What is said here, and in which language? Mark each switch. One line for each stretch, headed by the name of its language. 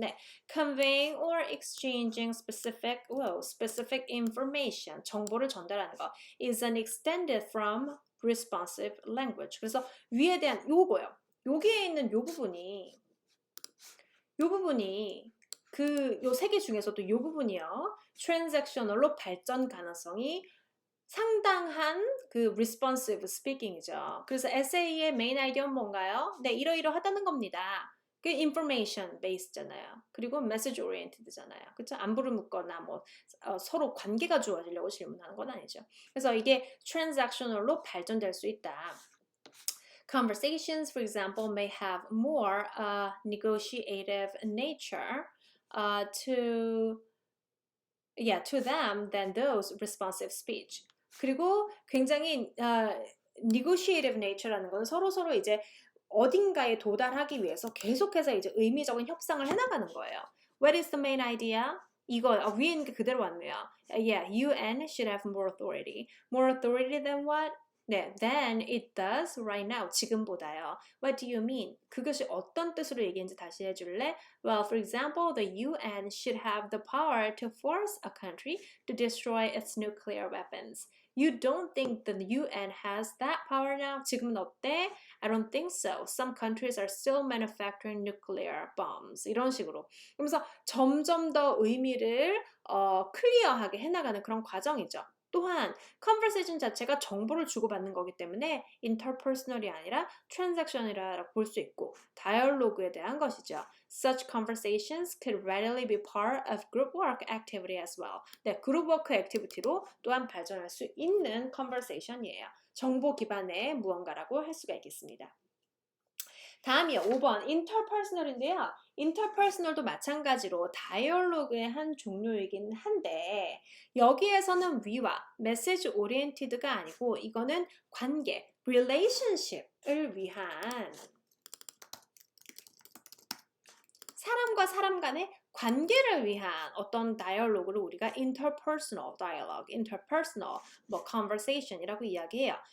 English: 네, conveying or exchanging specific information
Korean: 정보를 전달하는 거
English: is an extended from responsive language.
Korean: 그래서 위에 대한 요거요. 여기에 있는 요 부분이 요 세 개 중에서도 요 부분이요. transactional로 발전 가능성이 상당한 그 responsive speaking이죠. 그래서 essay의 main idea는 뭔가요? 네, 이러이러하다는 겁니다. 그 information based잖아요. 그리고 message oriented잖아요. 그렇죠? 안부를 묻거나 뭐 서로 관계가 좋아지려고 질문하는 건 아니죠. 그래서 이게 transactional로 발전될 수 있다.
English: Conversations, for example, may have more negotiative nature to them than those responsive speech.
Korean: 그리고 굉장히 negotiative nature라는 건 서로 이제 어딘가에 도달하기 위해서 계속해서 이제 의미적인 협상을 해나가는 거예요.
English: What is the main idea?
Korean: 이거 위에 있는 게 그대로 왔네요.
English: Yeah, UN should have more authority. More authority than what? 네, than it does right now.
Korean: 지금보다요.
English: What do you mean?
Korean: 그것이 어떤 뜻으로 얘기했는지 다시 해줄래?
English: Well, for example, the UN should have the power to force a country to destroy its nuclear weapons. You don't think the UN has that power now?
Korean: 지금은 어때?
English: I don't think so. Some countries are still manufacturing nuclear bombs.
Korean: 이런 식으로. 그러면서 점점 더 의미를 클리어하게 해나가는 그런 과정이죠. 또한 conversation 자체가 정보를 주고받는 거기 때문에 interpersonal이 아니라 transaction이라고 볼 수 있고 다이얼로그에 대한 것이죠.
English: Such conversations could readily be part of group work activity as well.
Korean: 네, 그룹 워크 액티비티로 또한 발전할 수 있는 conversation이에요. 정보 기반의 무언가라고 할 수가 있겠습니다. 다음이요. 5번 interpersonal인데요. interpersonal도 마찬가지로 다이얼로그의 한 종류이긴 한데 여기에서는 위와 메시지 오리엔티드가 아니고 이거는 관계, relationship을 위한 사람과 사람 간의 관계를 위한 어떤 다이얼로그를 우리가 interpersonal dialogue, interpersonal conversation이라고 이야기해요.